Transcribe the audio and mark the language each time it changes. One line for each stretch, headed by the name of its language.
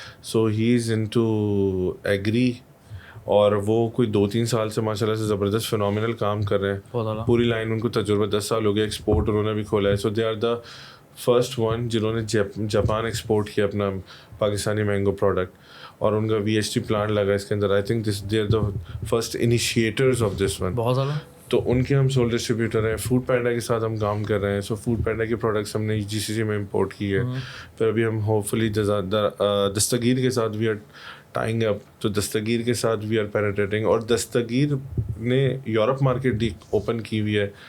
English: so he is into agri,
Urdu: اور وہ کوئی 2-3 سال سے ماشاء اللہ سے زبردست فینومینل کام کر رہے ہیں. پوری لائن ان کو تجربہ 10 سال ہو گیا. ایکسپورٹ انہوں نے بھی کھولا ہے.
English: so they are the first one
Urdu: جنہوں نے جاپان ایکسپورٹ کیا اپنا پاکستانی مینگو پروڈکٹ, اور ان کا VHT پلانٹ لگا اس کے اندر.
English: I think they are the first initiators of this one.
Urdu: بہت زیادہ. تو ان کے ہم سول ڈسٹریبیوٹر ہیں. فوڈ پینڈا کے ساتھ ہم کام کر رہے ہیں. سو فوڈ پینڈا کے پروڈکٹس ہم نے GCC میں امپورٹ کی ہے. پھر ابھی ہم ہوپ فلی دستگیر کے ساتھ
English: We are tying up.
Urdu: تو دستگیر کے ساتھ
English: we are penetrating,
Urdu: اور دستگیر نے یورپ مارکیٹ اوپن کی ہوئی ہے